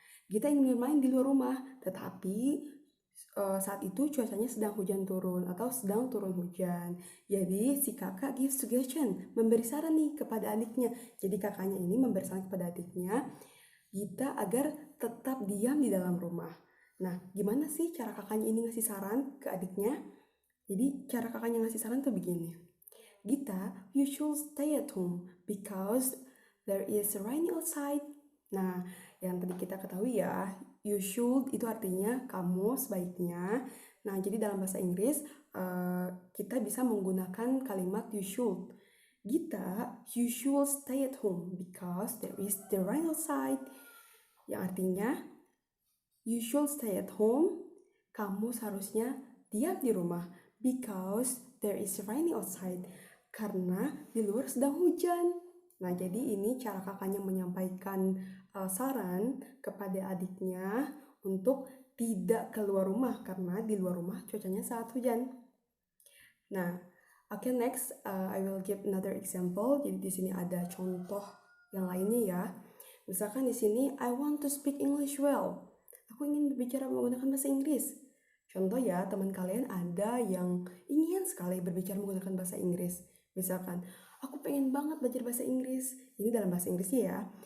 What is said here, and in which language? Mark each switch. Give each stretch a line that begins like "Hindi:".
Indonesian: Gita ingin bermain di luar rumah, tetapi saat itu cuacanya sedang hujan turun atau sedang turun hujan. Jadi si kakak
English: give suggestion,
Indonesian: memberi saran nih kepada adiknya. Jadi kakaknya ini memberi saran kepada adiknya Gita agar tetap diam di dalam rumah. Nah, gimana sih cara kakaknya ini ngasih saran ke adiknya? Jadi cara kakaknya ngasih saran tuh begini.
English: Gita, you should stay at home because there is rain outside.
Indonesian: Nah, yang tadi kita ketahui ya,
English: you should
Indonesian: itu artinya kamu sebaiknya. Nah, jadi dalam bahasa Inggris kita bisa menggunakan kalimat
English: you should. Gita, you should stay at home because there is the rain outside.
Indonesian: Yang artinya,
English: you should stay at home,
Indonesian: kamu seharusnya diam di rumah
English: because there is rain outside,
Indonesian: karena di luar sedang hujan. Nah, jadi ini cara kakaknya menyampaikan saran kepada adiknya untuk tidak keluar rumah karena di luar rumah cuacanya sangat hujan.
English: Nah, okay, next I will give another example.
Indonesian: Jadi di sini ada contoh yang lainnya ya. Misalkan di sini
English: I want to speak English well.
Indonesian: Aku ingin berbicara menggunakan bahasa Inggris. Contoh ya, teman kalian ada yang ingin sekali berbicara menggunakan bahasa Inggris. Misalkan, Aku pengen banget belajar bahasa Inggris. Ini dalam bahasa Inggrisnya ya.